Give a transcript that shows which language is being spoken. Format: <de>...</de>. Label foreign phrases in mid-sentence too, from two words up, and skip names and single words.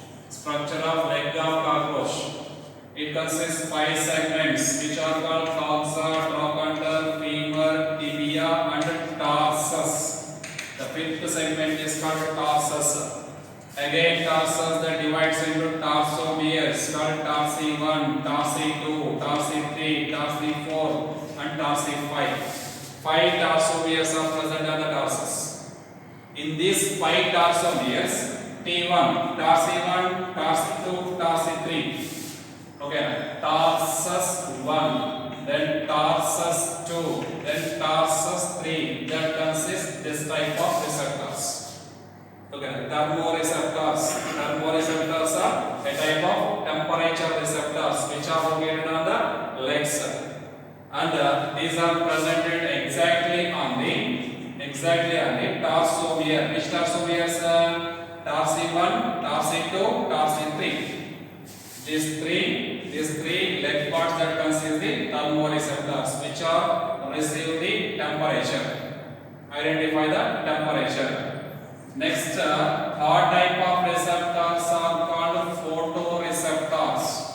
<en>Structure of leg of cockroach. It It consists 5 segments which are called coxa, trochanter, femur, tibia and tarsus. The fifth segment is called tarsus. Again tarsus that divides into tarsomeres called tarsi 1, tarsi 2, tarsi 3, tarsi 4 and tarsi 5. 5 tarsomeres are present on the tarsus. In these 5 tarsomeres, T1, tarsi 1, tarsi 2, tarsi 3. Okay, tarsus 1, then tarsus 2, then tarsus 3. That consists this type of receptors. Okay, thermoreceptors. Thermoreceptors are a type of temperature receptors which are located on the legs, and these are presented exactly on the tarsomere. Which tarsomeres? Tarsi 1, tarsi 2, tarsi 3. These three leg parts that consist the thermoreceptors which are receive the temperature. Identify the temperature. Next, third type of receptors are called photoreceptors.</en>